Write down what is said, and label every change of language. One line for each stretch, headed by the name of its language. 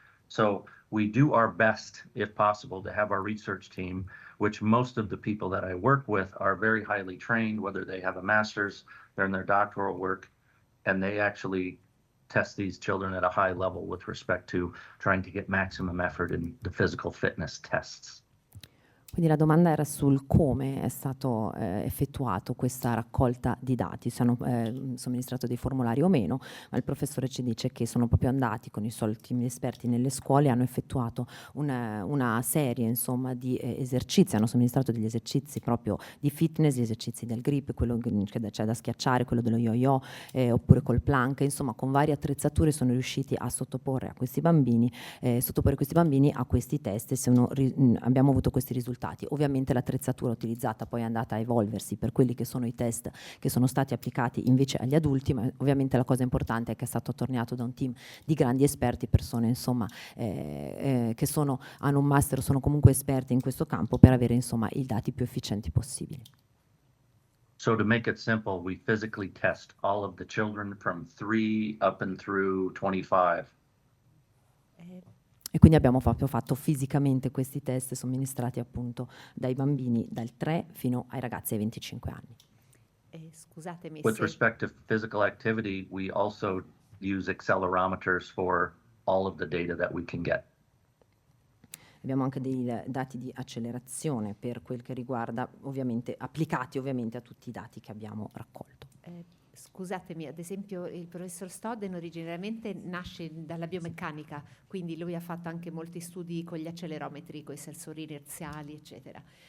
English: So we do our best, if possible, to have our research team, which most of the people that I work with are very highly trained, whether they have a master's, they're in their doctoral work, and they actually test these children at a high level with respect to trying to get maximum effort in the physical fitness tests.
Italian: Quindi la domanda era sul come è stato effettuato questa raccolta di dati, se hanno somministrato dei formulari o meno, ma il professore ci dice che sono proprio andati con i soliti esperti nelle scuole e hanno effettuato una serie, insomma, di esercizi, hanno somministrato degli esercizi proprio di fitness, gli esercizi del grip, quello che c'è da schiacciare, quello dello yo-yo, oppure col plank, insomma con varie attrezzature sono riusciti a sottoporre questi bambini a questi test e abbiamo avuto questi risultati. Ovviamente l'attrezzatura utilizzata poi è andata a evolversi per quelli che sono i test che sono stati applicati invece agli adulti, ma ovviamente la cosa importante è che è stato attorniato da un team di grandi esperti, persone insomma che hanno un master, sono comunque esperti in questo campo per avere insomma i dati più efficienti possibili.
English: So to make it simple, we physically test all of the children from 3 up and through 25.
Italian: E quindi abbiamo proprio fatto fisicamente questi test somministrati appunto dai bambini dal 3 fino ai ragazzi ai 25 anni. Scusatemi.
English: With respect to physical activity, we also use accelerometers for all of the data that we can get.
Italian: Abbiamo anche dei dati di accelerazione per quel che riguarda, ovviamente, applicati ovviamente a tutti i dati che abbiamo raccolto. Scusatemi, ad esempio il professor Stodden originariamente nasce dalla biomeccanica, quindi lui ha fatto anche molti studi con gli accelerometri, con i sensori inerziali, eccetera.